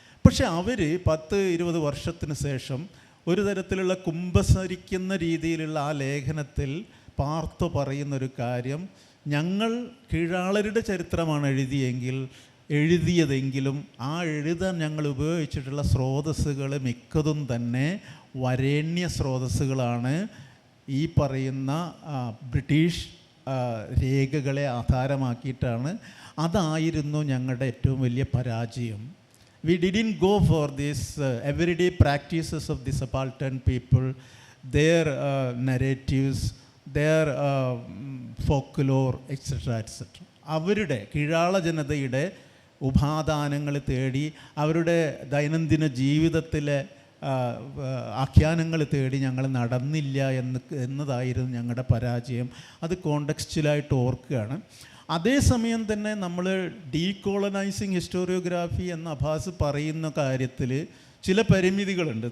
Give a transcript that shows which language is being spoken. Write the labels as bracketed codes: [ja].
[ml] പക്ഷെ അവർ 10-20 വർഷത്തിന് ശേഷം ഒരു തരത്തിലുള്ള കുമ്പസരിക്കുന്ന രീതിയിലുള്ള ആ ലേഖനത്തിൽ പാർത്ത് പറയുന്നൊരു കാര്യം, ഞങ്ങൾ കീഴാളരുടെ ചരിത്രമാണ് എഴുതിയതെങ്കിലും ആ എഴുതാൻ ഞങ്ങൾ ഉപയോഗിച്ചിട്ടുള്ള സ്രോതസ്സുകൾ മിക്കതും തന്നെ വരേണ്യ സ്രോതസ്സുകളാണ്. ഈ പറയുന്ന ബ്രിട്ടീഷ് രേഖകളെ ആധാരമാക്കിയിട്ടാണ്. അതായിരുന്നു ഞങ്ങളുടെ ഏറ്റവും വലിയ പരാജയം. [en] We didn't go for these everyday practices of the subaltern people, their narratives, their folklore, etc. etc. [ml] അവരുടെ കീഴാള ജനതയുടെ ഉപാദാനങ്ങൾ തേടി, അവരുടെ ദൈനംദിന ജീവിതത്തിലെ ആഖ്യാനങ്ങൾ തേടി ഞങ്ങൾ നടന്നില്ല എന്നതായിരുന്നു ഞങ്ങളുടെ പരാജയം. അത് കോണ്ടെക്സ്റ്റുവലായിട്ട് ഓർക്കുകയാണ്. അതേസമയം തന്നെ നമ്മൾ ഡീകോളനൈസിങ് ഹിസ്റ്റോറിയോഗ്രാഫി എന്ന അഭാസ് പറയുന്ന കാര്യത്തിൽ ചില പരിമിതികളുണ്ട്.